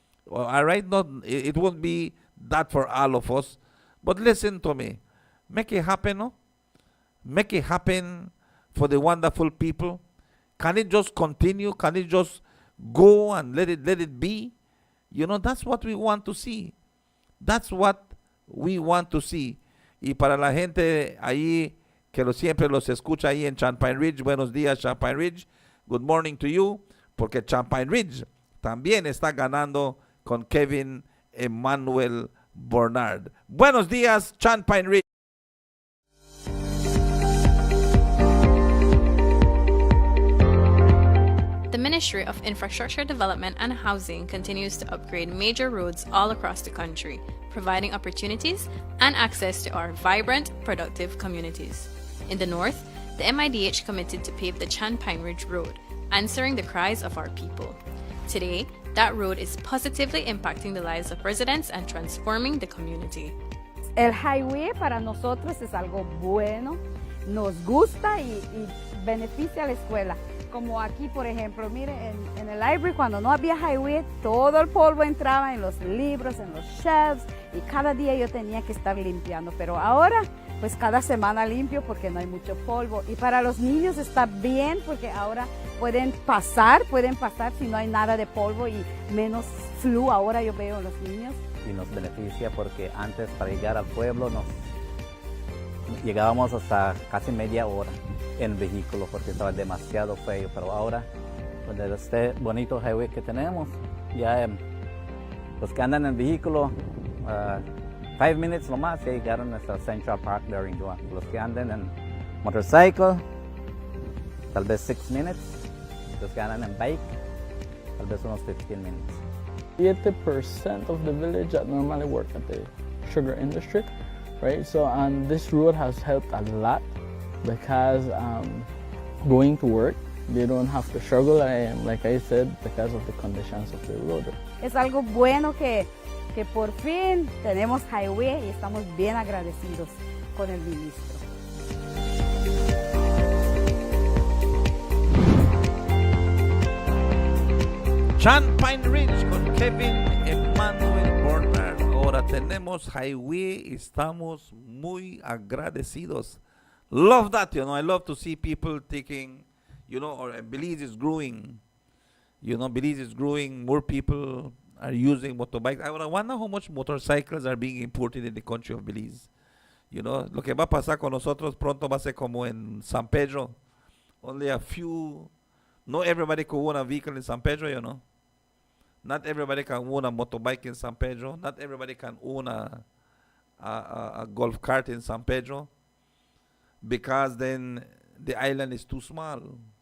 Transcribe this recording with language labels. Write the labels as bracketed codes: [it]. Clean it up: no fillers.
[en] All right, it won't be that for all of us. But listen to me. Make it happen, no? Make it happen for the wonderful people. Can it just continue? Can it just go and let it be? That's what we want to see. That's what we want to see. [es] Y para la gente ahí que siempre los escucha ahí en Champaign Ridge, buenos días, Champaign Ridge. [en] Good morning to you, [es] porque Champaign Ridge también está ganando con Kevin Emmanuel Bernard. Buenos días, Champaign Ridge. [en] The Ministry of Infrastructure Development and Housing continues to upgrade major roads all across the country, providing opportunities and access to our vibrant, productive communities. In the north, the MIDH committed to pave the Champaign Ridge Road, answering the cries of our people. Today, that road is positively impacting the lives of residents and transforming the community. [es] El highway para nosotros es algo bueno, nos gusta y beneficia a la escuela. Como aquí, por ejemplo, mire, en el library, cuando no había highway, todo el polvo entraba en los libros, en los shelves, y cada día yo tenía que estar limpiando. Pero ahora, pues cada semana limpio porque no hay mucho polvo. Y para los niños está bien porque ahora pueden pasar si no hay nada de polvo y menos flu. Ahora yo veo a los niños. Y nos beneficia porque antes para llegar al pueblo llegábamos hasta casi media hora en vehículo porque estaba demasiado feo, pero ahora con este bonito highway que tenemos, ya los que andan en vehículo 5 minutes nomás ya llegaron hasta Central Park de Arinjoa. Los que andan en motorcycle tal vez 6 minutes, los que andan en bike tal vez unos 15 minutes. [en] 80% of the village that normally work at the sugar industry, right? So this road has helped a lot because going to work, they don't have to struggle, like I said, because of the conditions of the road. [es] Es algo bueno que por fin tenemos highway y estamos bien agradecidos con el ministro. Champaign Ridge con Kevin Emmanuel Bernard. Ahora tenemos highway, estamos muy agradecidos. [en] Love that, I love to see people taking, or Belize is growing. Belize is growing. More people are using motorbikes. I wonder how much motorcycles are being imported in the country of Belize. [es] Lo que va a pasar con nosotros pronto va a ser como en San Pedro. [en] Only a few, not everybody could own a vehicle in San Pedro, Not everybody can own a motorbike in San Pedro. Not everybody can own a golf cart in San Pedro. Because then the island is too small.